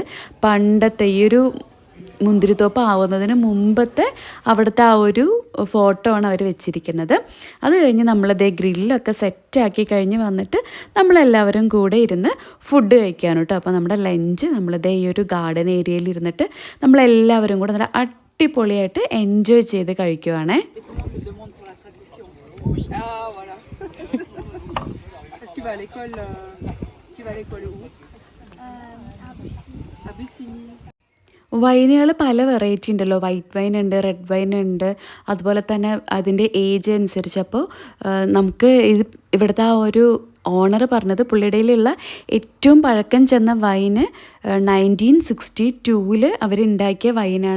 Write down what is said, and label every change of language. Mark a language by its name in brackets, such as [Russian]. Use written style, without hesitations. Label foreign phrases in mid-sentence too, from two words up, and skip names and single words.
[Malayalam] പണ്ടത്തെ ഈ ഒരു മുന്തിരിത്തോപ്പ് ആവുന്നതിന് മുമ്പത്തെ അവിടുത്തെ ആ ഒരു ഫോട്ടോ ആണ് അവർ വെച്ചിരിക്കുന്നത്. അത് കഴിഞ്ഞ് നമ്മളതേ ഗ്രില്ലൊക്കെ സെറ്റാക്കി കഴിഞ്ഞ് വന്നിട്ട് നമ്മളെല്ലാവരും കൂടെ ഇരുന്ന് ഫുഡ് കഴിക്കാനും കേട്ടോ. അപ്പോൾ നമ്മുടെ ലഞ്ച് നമ്മളതേ ഈ ഒരു ഗാർഡൻ ഏരിയയിൽ ഇരുന്നിട്ട് നമ്മളെല്ലാവരും കൂടെ നല്ല അടിപൊളിയായിട്ട് എൻജോയ് ചെയ്ത് കഴിക്കുവാണേ. [French] Tu vas à l'école où? À Bussigny. [Malayalam] വൈനുകൾ പല വെറൈറ്റി ഉണ്ടല്ലോ. [English] white wine [Malayalam] ഉണ്ട്, [English] red wine [Malayalam] ഉണ്ട്, അതുപോലെ തന്നെ അതിൻ്റെ ഏജ് അനുസരിച്ച്. അപ്പോൾ നമുക്ക് ഇവിടുത്തെ ആ ഒരു ഓണർ പറഞ്ഞത് പുള്ളിയുടെയിലുള്ള ഏറ്റവും പഴക്കം ചെന്ന വൈന് 1962 അവരുണ്ടാക്കിയ വൈനാണ്.